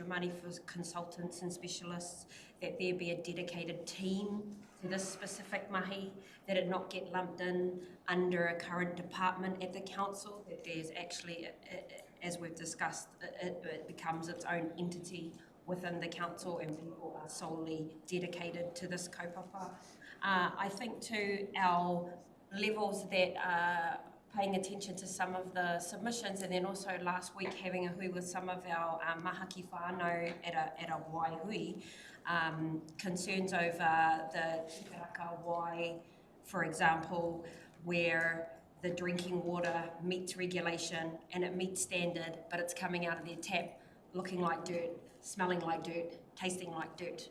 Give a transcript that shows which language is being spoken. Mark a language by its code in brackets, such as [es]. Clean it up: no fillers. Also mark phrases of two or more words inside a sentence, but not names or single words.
[en] money for consultants and specialists, that there be a dedicated team to this specific mahi, that it not get lumped in under a current department at the council, that there's actually, as we've discussed, it becomes its own entity within the council and people are solely dedicated to this kaupapa. I think too, our levels that are paying attention to some of the submissions, and then also last week having a hui with some of our [mi] mahaki whānau [en] at a waihui, concerns over the [mi] Karakia wai, [en] for example, where the drinking water meets regulation and it meets standard, but it's coming out of their tap looking like dirt, smelling like dirt, tasting like dirt.